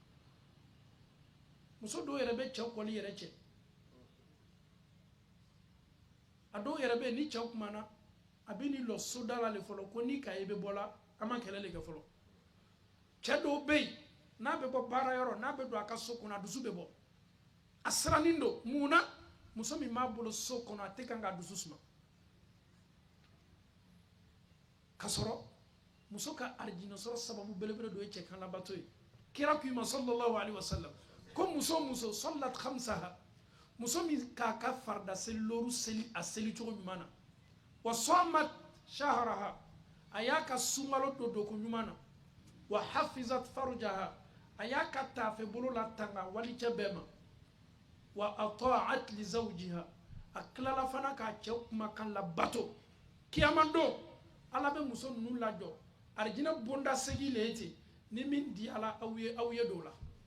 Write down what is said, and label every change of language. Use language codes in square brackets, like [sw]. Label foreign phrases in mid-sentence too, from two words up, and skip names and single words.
[bm] muso dɔw yɛrɛ bɛ cɛw kɔli yɛrɛ cɛ a dɔw yɛrɛ bɛ ni cɛw kumana a bɛ ni lɔ soda la le fɔlɔ ko ni ka ye bɛ bɔ la an ma kɛlɛ le kɛ fɔlɔ cɛ dɔw bɛ yen n'a bɛ bɔ baara yɔrɔ n'a bɛ don a ka so kɔnɔ a dusu bɛ bɔ a sirannen don mun na muso min b'a bolo so kɔnɔ a tɛ kan k'a dusu suma ka sɔrɔ muso ka arijinɛ sɔrɔ sababu belebele dɔ ye cɛ kan labato ye kira k'i ma [ar] صلى الله عليه وسلم [bm] ko muso sallat khamsaha muso min k'a ka farida seli lɔɔru seli a seli cogo ɲuman na [ar] وصامت شهرها [bm] a y'a ka sunkalo don doko ɲuman na [ar] وحفظت فرجها [bm] a y'a ka taafe bolo la tanga walicɛ bɛɛ ma [ar] وأطاعت لزوجها [bm] a tilala fana k'a cɛ kumakan labato kiyaman don ala bɛ muso ninnu lajɔ arijinɛ bonda segi le ye ten ni min di ala aw ye dɔw la